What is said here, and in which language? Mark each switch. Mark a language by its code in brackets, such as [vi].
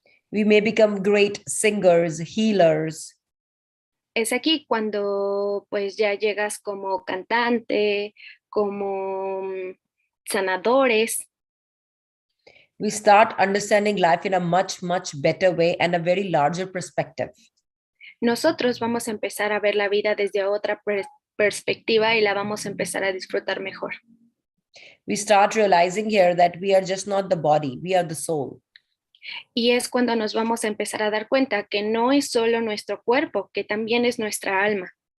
[en] We may become great singers, healers. [es] Es aquí cuando pues ya llegas como cantante, como sanadores. [en] We start understanding life in a much, much better way and a very larger perspective. [es] Nosotros vamos a empezar a ver la vida desde otra perspectiva y la vamos a empezar a disfrutar mejor. [en] We start realizing here that we are just not the body, we are the soul. [es] Y es cuando nos vamos a empezar a dar cuenta que no es solo nuestro cuerpo, que también es nuestra alma.